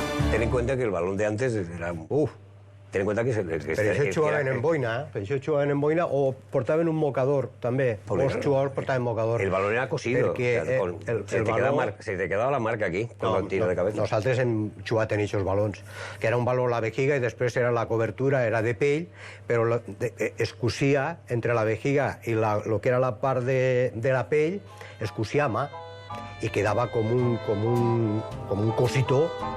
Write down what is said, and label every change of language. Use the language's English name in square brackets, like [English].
[Spanish] Ten en cuenta que el balón de antes era... ten en cuenta que... [Catalan] Per això jugaven en boina, o portaven un mocador, també. Els jugadors portaven mocador. [Spanish] El balón era cosido. [Catalan] Se te quedava la marca aquí, quan el tiro de cabeza. Nosaltres hem jugat en aquests balons, que era un baló a la vejiga i després era la cobertura, era de pell, però es cosia entre la vejiga i el que era la part de la pell, es cosia a mà i quedava com un cositó.